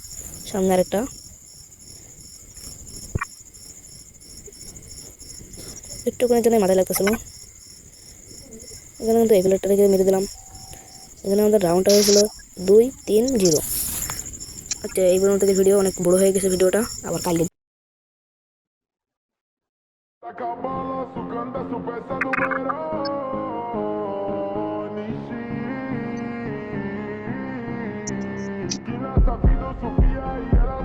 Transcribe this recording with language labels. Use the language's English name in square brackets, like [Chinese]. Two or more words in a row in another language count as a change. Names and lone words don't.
[Bangla] সামনে আরেকটা, একটুখানির জন্য মাথায় লাগতেছিল। এখানে কিন্তু এই প্লেয়ারটাকে মেরে দিলাম। এখানে আমাদের রাউন্ডটা হয়েছিল 2-3-0। আচ্ছা এই পর্যন্ত ভিডিও অনেক বড় হয়ে গেছে, ভিডিওটা আবার কালকে। [Portuguese] Saca a bola, sugando a peça do verão. Que nessa vida eu sofria.